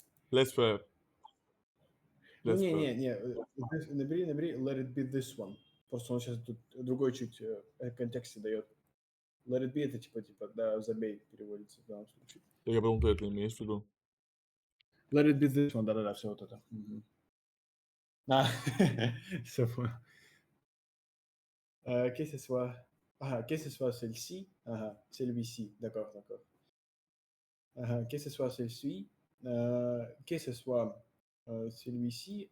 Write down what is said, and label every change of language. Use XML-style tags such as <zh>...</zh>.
<fr>Laisse faire. Laisse faire.</fr> <ru>Не, набери</ru> <en>let it be this one.</en> <ru>Просто он сейчас тут другой чуть контексте дает.</ru> <en>Let it be</en> <ru>это типа, да, забей переводится в данном случае. Я конкретно имеешь в виду.</ru> <en>Let it be this one,</en> <ru>да-да-да, все вот это.</ru> <fr>Ah, ça va. Que ce soit... que ce soit celle-ci. Celui-ci. D'accord, d'accord. Que ce soit celle-ci. Que ce soit celui-ci.</fr>